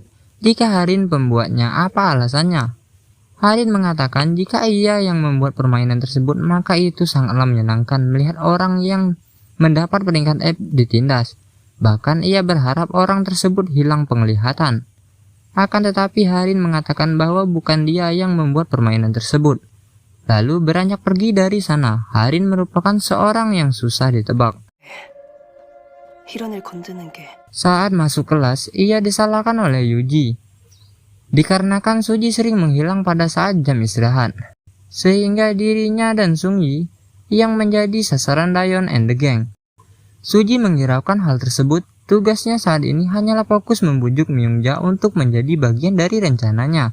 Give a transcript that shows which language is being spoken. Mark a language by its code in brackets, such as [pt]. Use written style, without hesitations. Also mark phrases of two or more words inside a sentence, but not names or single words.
[id] Jika Harin pembuatnya, apa alasannya? Harin mengatakan jika ia yang membuat permainan tersebut, maka itu sangatlah menyenangkan melihat orang yang mendapat peringkat F ditindas. Bahkan ia berharap orang tersebut hilang penglihatan. Akan tetapi Harin mengatakan bahwa bukan dia yang membuat permainan tersebut. Lalu beranjak pergi dari sana. Harin merupakan seorang yang susah ditebak. [ko] 희런을 건드는 게 [id] Saat masuk kelas, ia disalahkan oleh Yuji. Dikarenakan Suji sering menghilang pada saat jam istirahat, sehingga dirinya dan Sungyi yang menjadi sasaran Dayon and the Gang. Suji menghiraukan hal tersebut. Tugasnya saat ini hanyalah fokus membujuk Myungja untuk menjadi bagian dari rencananya.